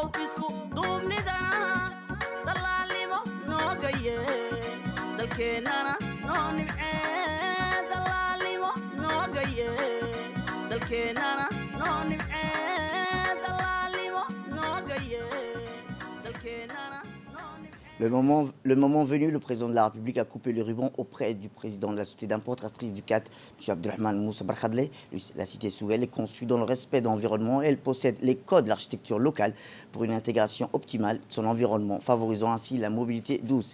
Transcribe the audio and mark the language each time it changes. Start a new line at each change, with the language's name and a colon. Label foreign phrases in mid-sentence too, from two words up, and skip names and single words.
Somali: isku duubnidana dallaalnimo nooga yee dalkeennana noo nimcee dallaalnimo nooga yee dalkeennana noo nimcee dallaalnimo nooga yee dalkeennana noo nimcee.
French: Le moment venu, le président de la République a coupé le ruban auprès du président de la société d'importatrice du CAT, M. Abdelrahman Moussa Barkhadle. La cité Sougal est conçue dans le respect de l'environnement et elle possède les codes de l'architecture locale pour une intégration optimale de son environnement, favorisant ainsi la mobilité douce.